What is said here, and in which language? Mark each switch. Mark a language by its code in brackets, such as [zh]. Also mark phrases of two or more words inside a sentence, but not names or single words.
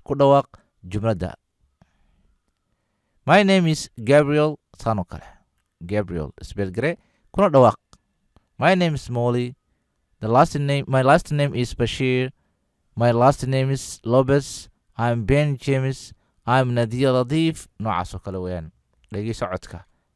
[so] ku dhawaaq jumladda. [en] My name is Gabriel. [so] saan oo kale. Gabriel isbeel garay kuna dhawaaq. [en] My name is Molly. My last name is Bashir. My last name is Lopez. I'm Ben James. I'm Nadia Latif. [so] noocaas oo kale weeyaan. dhegeyso codka.